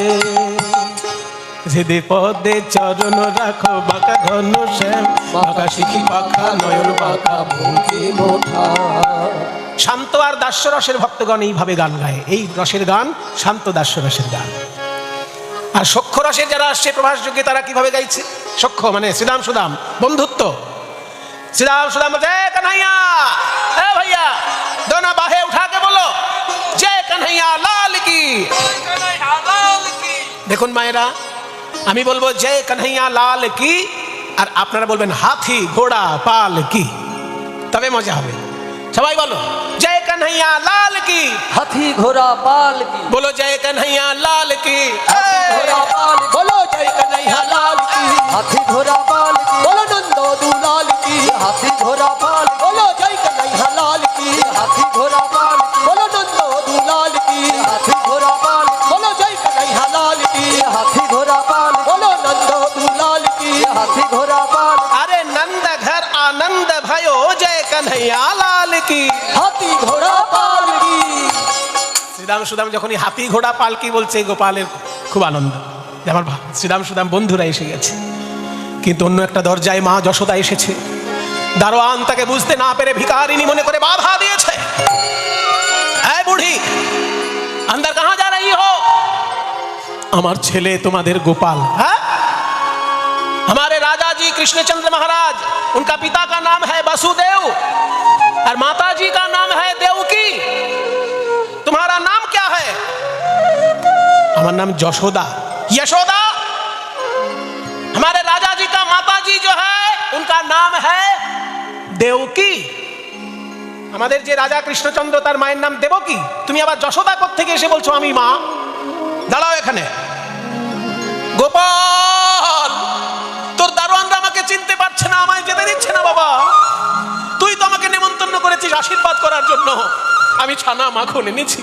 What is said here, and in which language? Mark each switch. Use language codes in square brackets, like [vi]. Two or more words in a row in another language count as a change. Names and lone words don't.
[bn] হৃদয় পদে চরণ রাখো, বাঁকা ঘন শ্যাম, বাঁকা শিখি পাখা নয়ন বাঁকা ভঙ্গি মোঠা। শান্ত আর দাস্যরসের ভক্তগণ এইভাবে গান গায়। এই রসের গান শান্ত দাস্যরসের গান। আর সখ্য রসের যারা আসছে প্রভাস যুগে, তারা কিভাবে গাইছে? সখ্য মানে শ্রীরাম সুদাম, বন্ধুত্ব। [hi] श्रीराम सुदाम जय कन्हैया, ए भैया दोनों बाहें उठा के बोलो जय कन्हैया लाल की। [bn] দেখুন মায়েরা, আমি বলবো [hi] जय कन्हैया लाल की, [bn] আর আপনারা বলবেন [hi] हाथी घोड़ा पालकी, [bn] তবে মজা হবে। সবাই বলো [hi] जय कन्हैया लाल की, हाथी घोड़ा पालकी, बोलो जय कन्हैया लाल की। घोड़ा पालकी बोलो जय कन्हैया लाल की, हाथी घोड़ा पालकी बोलो नंद दुलाल की, हाथी घोड़ा पालकी बोलो जय कन्हैया लाल की, हाथी घोड़ा पालकी बोलो नंद दुलाल की, हाथी घोड़ा पालकी बोलो जय कन्हैया लाल की, हाथी घोड़ा पालकी बोलो नंद दुलाल की, हाथी घोड़ा पालकी। अरे नंद घर आनंद भयो जय कन्हैया लाल की। हाथी घोड़ा पालकी। [bn] শ্রীরাম সুদাম যখনই [hi] हाथी घोड़ा पालकी [bn] বলছে, গোপালের খুব আনন্দ যে আমার শ্রীরাম সুদাম বন্ধুরা এসে গেছে। কিন্তু অন্য একটা দরজায় মা যশোদা এসেছে। দারোয়ান তাকে বুঝতে না পেরে ভিখারিনী মনে করে বাধা দিয়েছে। এই বুড়ি, [hi] अंदर कहां जा रही हो? [bn] আমার ছেলে তোমাদের গোপাল। হ্যাঁ, [hi] हमारे राजा जी कृष्णचंद्र महाराज, उनका पिता का नाम है वसुदेव और माता जी का नाम है देवकी। तुम्हारा नाम क्या है? हमारा नाम यशोदा। यशोदा, हमारे राजा जी का माता जी जो है उनका नाम है देवकी। [bn] আমাদের যে রাজা কৃষ্ণচন্দ্র, তার মায়ের নাম দেবকী। তুমি আবার যশোদা কোত্থেকে এসে বলছো আমি মা? দাঁড়াও এখানে। গোপাল, তোর দারোয়ানরা আমাকে চিনতে পারছে না, আমায় যেতে দিচ্ছে না বাবা। তুই তো আমাকে নেমন্তন্ন করেছিস আশীর্বাদ করার জন্য, আমি ছানা মাখন এনেছি।